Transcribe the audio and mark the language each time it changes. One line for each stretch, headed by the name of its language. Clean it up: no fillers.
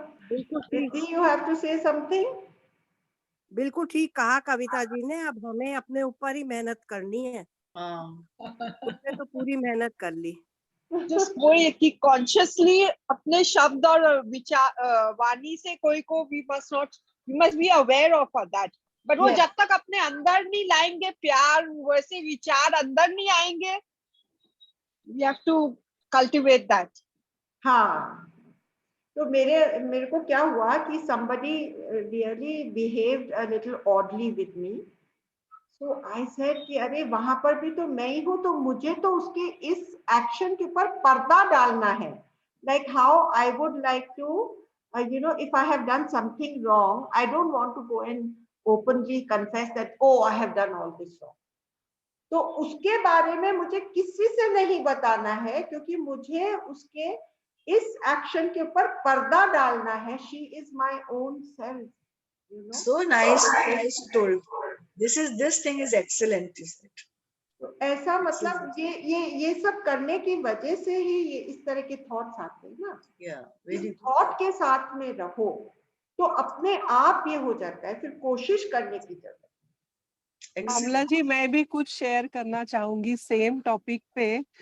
English: Riddhi, you have to say something?
Hindi: बिल्कुल ठीक कहा कविता जी ने। अब हमें अपने ऊपर ही मेहनत करनी है। उसने तो पूरी मेहनत कर ली। Just वही कि consciously अपने शब्द और विचार वाणी से कोई को
English: we must be aware of that.
Hindi: But वो जब तक अपने अंदर नहीं लाएंगे प्यार, वैसे विचार अंदर नहीं आएंगे,
English: we have to cultivate that.
Hindi: हाँ, तो मेरे को क्या हुआ कि
English: somebody really behaved a little oddly with me. So I said
Hindi: कि अरे वहां पर भी तो मैं ही हूँ, तो मुझे तो उसके इस एक्शन के ऊपर पर्दा डालना है.
English: Like how I would like to, if I have done something wrong, I don't want to go and openly confess that, oh, I have done all this wrong.
Hindi: तो उसके बारे में मुझे किसी से नहीं बताना है, क्योंकि मुझे उसके इस एक्शन के ऊपर पर्दा डालना है.
English: She is my own self. So nice told. This thing is excellent, isn't it?
Hindi: तो ऐसा मतलब ये सब करने की वजह से ही ये इस तरह के थॉट्स आते हैं ना.
English: very
Hindi: थॉट के साथ में रहो तो अपने आप ये हो जाता है. फिर कोशिश करने की जरूरत. कमला जी, मैं भी कुछ शेयर करना चाहूंगी सेम टॉपिक पे.